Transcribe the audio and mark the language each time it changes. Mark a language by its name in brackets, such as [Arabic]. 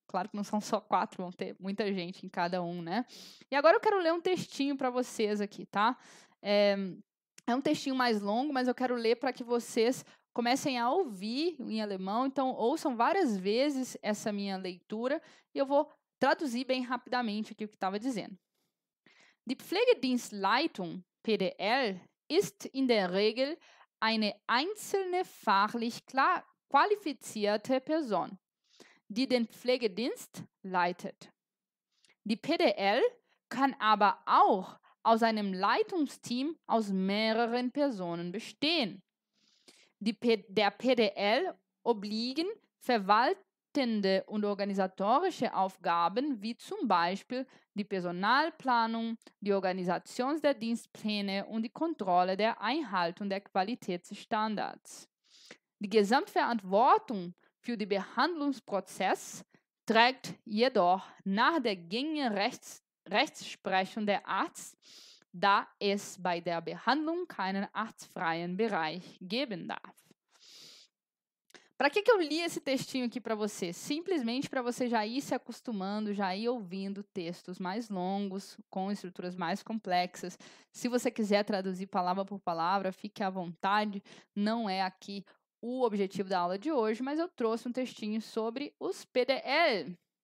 [Portuguese] Claro que não são só 4, vão ter muita gente em cada um, né? E agora eu quero ler um textinho para vocês aqui, tá? É um textinho mais longo, mas eu quero ler para que vocês comecem a ouvir em alemão. Então, ouçam várias vezes essa minha leitura e eu vou traduzir bem rapidamente aqui o que estava dizendo. [German] Die Pflegedienstleitung, PDL, ist in der Regel eine einzelne fachlich qualifizierte Person, die den Pflegedienst leitet. Die PDL kann aber auch aus einem Leitungsteam aus mehreren Personen bestehen. Der PDL obliegen verwaltende und organisatorische Aufgaben wie zum Beispiel die Personalplanung, die Organisation der Dienstpläne und die Kontrolle der Einhaltung der Qualitätsstandards. Die Gesamtverantwortung für den Behandlungsprozess trägt jedoch nach der gängigen Rechtsprechung der Arzt, da es bei der Behandlung keinen arztfreien Bereich geben darf. [Portuguese] Para que eu li esse textinho aqui para você? Simplesmente para você já ir se acostumando, já ir ouvindo textos mais longos, com estruturas mais complexas. Se você quiser traduzir palavra por palavra, fique à vontade. Não é aqui o objetivo da aula de hoje, mas eu trouxe um textinho sobre os PDL.